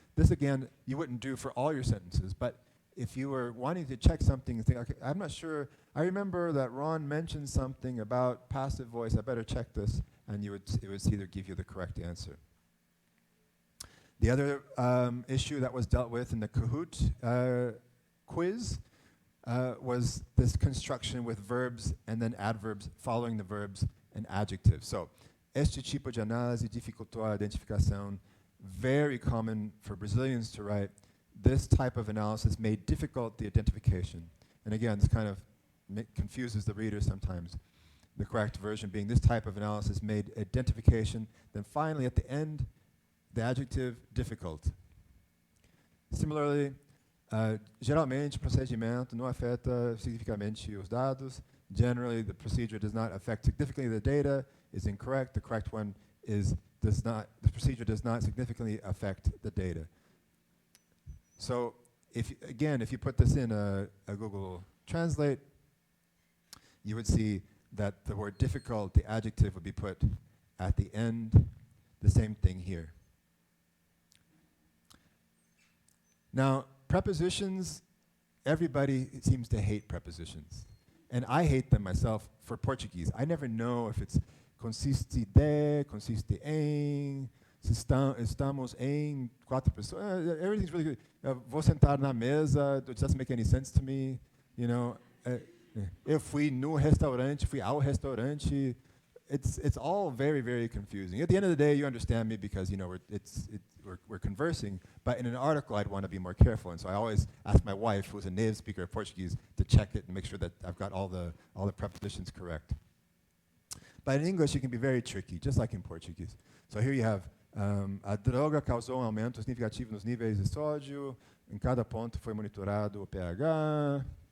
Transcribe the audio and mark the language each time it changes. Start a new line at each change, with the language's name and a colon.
English: This, again, you wouldn't do for all your sentences, but if you were wanting to check something and think, okay, I'm not sure, I remember that Ron mentioned something about passive voice, I better check this, and it would either give you the correct answer. The other issue that was dealt with in the Kahoot quiz was this construction with verbs and then adverbs following the verbs and adjectives.
Portuguese: So, este tipo de análise dificultou a identificação.
English: Very common for Brazilians to write. This type of analysis made difficult the identification. And again, this kind of confuses the reader sometimes. The correct version being this type of analysis made identification. Then finally, at the end, the adjective difficult.
Portuguese: Similarly, geralmente, o procedimento não afeta significativamente os dados.
English: Generally, the procedure does not affect significantly the data is incorrect. The correct one is the procedure does not significantly affect the data. So, if you put this in a Google Translate, you would see that the word difficult, the adjective would be put at the end. The same thing here. Now, prepositions, everybody seems to hate prepositions. And I hate them myself for Portuguese. I never know if it's
Portuguese: consiste de, consiste em, estamos em quatro pessoas.
English: Everything's really good.
Portuguese: Vou sentar na mesa.
English: It doesn't make any sense to me. You know,
Portuguese: eu fui no restaurante, fui ao restaurante.
English: It's all very, very confusing. At the end of the day, you understand me because you know we're conversing. But in an article, I'd want to be more careful, and so I always ask my wife, who's a native speaker of Portuguese, to check it and make sure that I've got all the prepositions correct. But in English, it can be very tricky, just like in Portuguese. So here you have
Portuguese: a droga causou aumento significativo nos níveis de sódio. Em cada ponto foi monitorado o pH.